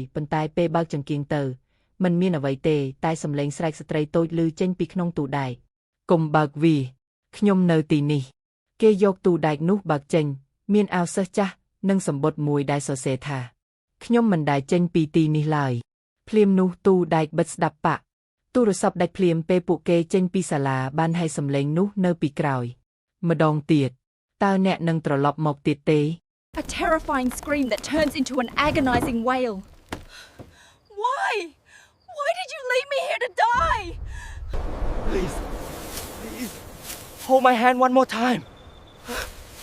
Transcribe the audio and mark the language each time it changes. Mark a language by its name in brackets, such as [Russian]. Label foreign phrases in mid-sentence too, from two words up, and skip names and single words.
[Khmer] ប៉ុន្តែពេលបើកចង្គៀងទៅมันមានអ្វីទេតែសំឡេងស្រែកស្ត្រីតូចឮចេញពីក្នុងទូដែកកុំបើកវាខ្ញុំនៅទីនេះគេយកទូដែកនោះបើកចេញមានអាវសិស្សចាស់និងសម្បុត្រមួយដែលសរសេរថាខ្ញុំមិនដែលចេញពីទីនេះឡើយភ្លាមនោះទូដែកបិទស្ដាប់ប៉ាក់ទូរស័ព្ទដាច់ភ្លាមពេលពួកគេចេញពីសាលាបានហើយសំឡេងនោះនៅពីក្រោយម្ដងទៀតតើអ្នកនឹងត្រឡប់មកទៀតទេ [English] A terrifying scream that turns into an agonizing wail. Why? Why did you leave me here to die? Please hold my hand one more time